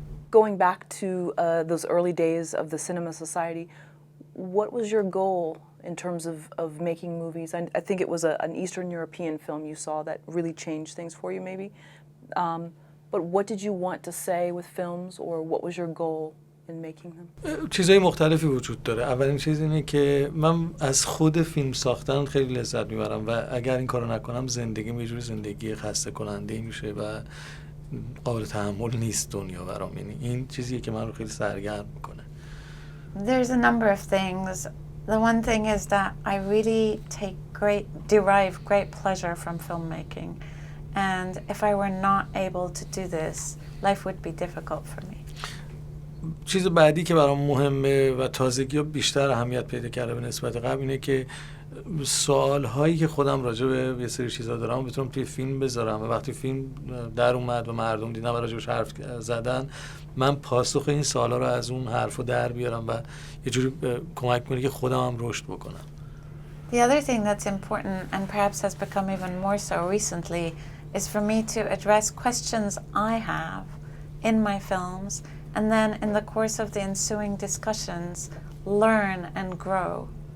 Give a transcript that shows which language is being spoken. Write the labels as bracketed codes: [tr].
[en] Going back to those early days of the Cinema Society, what was your goal in terms of making movies? I think it was an Eastern European film you saw that really changed things for you, maybe. But what did you want to say with films, or what was your goal in making them? [fa] چیزهای مختلفی وجود داره. اولین چیز اینه که من از خود فیلم ساختن خیلی لذت میبرم و اگر این کارو نکنم زندگیم یه جوری زندگی خسته کننده میشه و قابل تحمل نیست دنیا برام. یعنی این چیزیه که من رو خیلی سرگرم میکنه. [en] There's a number of things. The one thing is that I really derive great pleasure from filmmaking. And if I were not able to do this, life would be difficult for me. [fa] چیز بعدی که برام مهمه و تازگی ها بیشتر اهمیت پیدا کرده به نسبت قبل اینه که سوال هایی که خودم راجع به یه سری چیزا دارم بتونم توی فیلم بذارم و وقتی فیلم در اومد و مردم دیدن و راجعش حرف زدن من پاسخ این سوالا رو از اون حرفو در بیارم و یه جوری کمک کنه که خودم هم رشد بکنم. [en] The other thing that's important and perhaps has become even more so recently is for me to address questions I have in my films and then in the course of the ensuing discussions learn and grow.